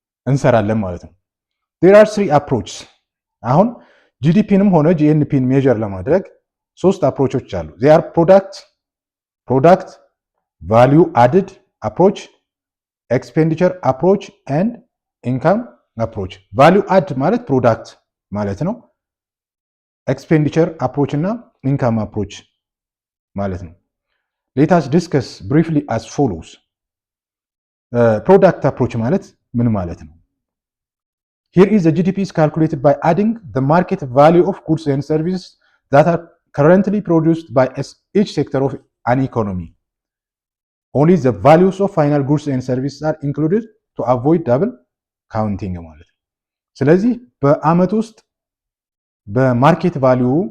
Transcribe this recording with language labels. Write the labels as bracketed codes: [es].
[am] እንሰራለን ማለት ነው። [en] there are 3 approaches [am] አሁን ጂዲፒንም ሆነ ጂኤንፒን ሜጀር ለማድረግ 3 አፕሮቾች አሉ። [en] they are product value added approach, expenditure approach and income approach. value add [am] ማለት ፕሮዳክት ማለት ነው። [en] expenditure approach [am] እና [en] income approach [am] ማለት ነው። [en] let us discuss briefly as follows. [am] product approach ማለት ምን ማለት ነው? [en] here is the GDP is calculated by adding the market value of goods and services that are currently produced by each sector of an economy. only the values of final goods and services are included to avoid double counting [am] ማለት ነው። ስለዚህ በአመት ውስጥ በማርኬት ቫልዩ